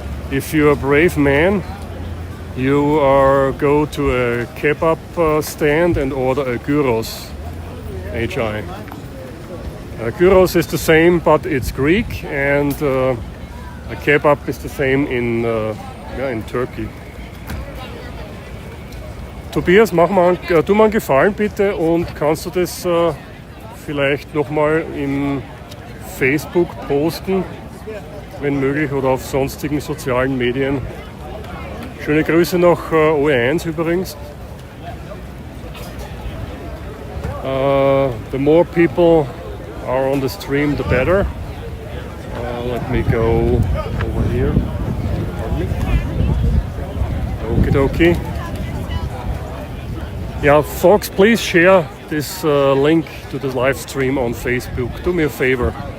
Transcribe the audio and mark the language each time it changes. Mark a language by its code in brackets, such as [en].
[en] If you're a brave man, you go to a kebab stand and order a gyros, HI. Gyros is the same, but it's Greek, and a kebab is the same in Turkey. [de] Tobias, tu mal einen Gefallen bitte und kannst du das vielleicht nochmal im Facebook posten, wenn möglich, oder auf sonstigen sozialen Medien. Schöne Grüße nach OE1 übrigens. [en] The more people are on the stream, the better. Let me go over here. Okie dokie. Yeah, folks, please share this link to the live stream on Facebook. Do me a favor.